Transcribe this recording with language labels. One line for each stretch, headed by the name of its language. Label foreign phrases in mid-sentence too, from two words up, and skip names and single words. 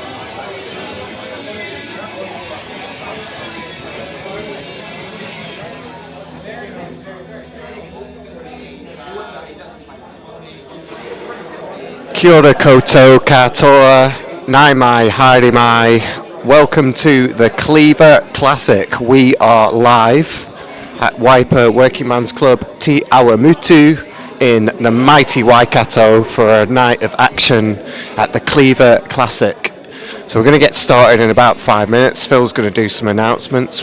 Māori: Kia ora koutou katoa, nai mai, haere mai.
English: Welcome to the Cleaver Classic. We are live at Waipa Workingmans Club Te Awamutu in the mighty Waikato for a night of action at the Cleaver Classic. So we're going to get started in about 5 minutes. Phil's going to do some announcements.